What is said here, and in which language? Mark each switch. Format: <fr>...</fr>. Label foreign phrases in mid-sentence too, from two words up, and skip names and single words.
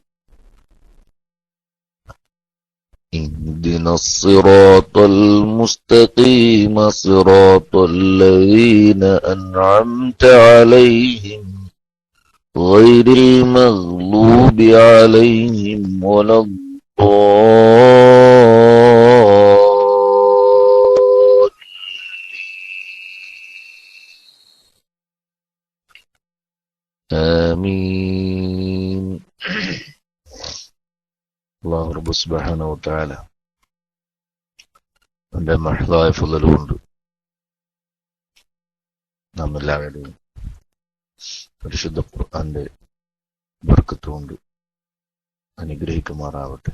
<ar>اهدنا الصراط المستقيم صراط الذين أنعمت عليهم غير المغلوب عليهم ولا الضالين. آمين.</ar> <ml>അല്ലാഹു റബ്ബ്</ml> <ar>سبحانه وتعالى</ar> <ml>അവന്റെ മഹ്ദായ ഫളലുകൊണ്ട് നാം എല്ലാവരുടെയും പരിശുദ്ധ ഖുർആന്റെ ബർക്കത്ത് കൊണ്ട് അനുഗ്രഹിക്കുമാറാവട്ടെ.</ml>